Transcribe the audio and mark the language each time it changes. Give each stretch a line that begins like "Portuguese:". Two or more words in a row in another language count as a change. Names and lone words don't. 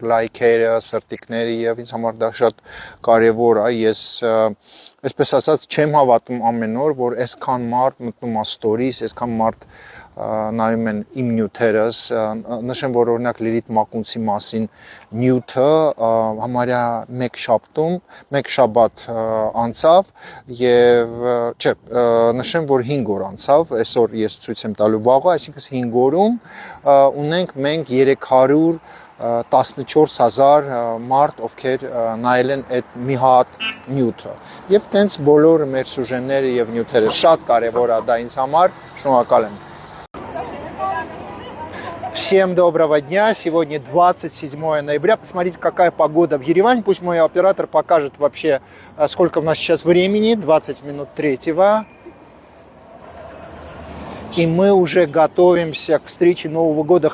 Armenian: լայքերը, սրտիկները եւ ինձ համար դա շատ կարեւոր է։ Ես այսպես ասած չեմ հավատում ամեն օր, որ այսքան մարդ մտնում է stories, այսքան մարդ նայում են իմ նյութերս, նշեմ, որ օրինակ Լիլիթ Մակունցի մասին նյութը համարյա մեկ շաբաթ անցավ եւ չէ, նշեմ, որ 5 օր անցավ, այսօր ես ցույց եմ տալու վաղը, այսինքն 5 օրում ունենք մենք 314,000 մարդ, ովքեր նայել են այդ մի հատ նյութը։ Եվ տենց բոլոր մեր սյուժեները եւ նյութերը շատ կարեւոր է դա ինձ համար, շնորհակալ եմ։
Russian: Всем доброго дня! Сегодня 27 ноября. Посмотрите, какая погода в Ереване. Пусть мой оператор покажет вообще, сколько у нас сейчас времени. 20 минут 3-го. И мы уже готовимся к встрече Нового года.